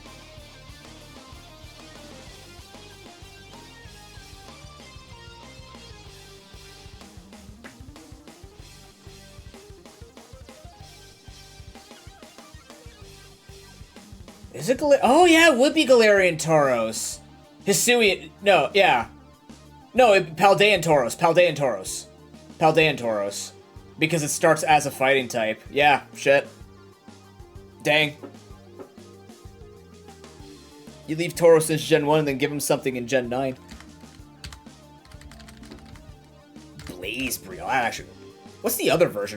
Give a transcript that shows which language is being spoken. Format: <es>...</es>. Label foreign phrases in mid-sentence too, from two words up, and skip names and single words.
<en>Is it oh, yeah, it would be Galarian Tauros. Hisui... No, yeah. No, Paldean Tauros. Paldean Tauros. Paldean Tauros. Because it starts as a fighting type. Yeah, shit. Dang. You leave Tauros since Gen 1 and then give him something in Gen 9. Blaze Breed. Oh, actually... What's the other version?</en>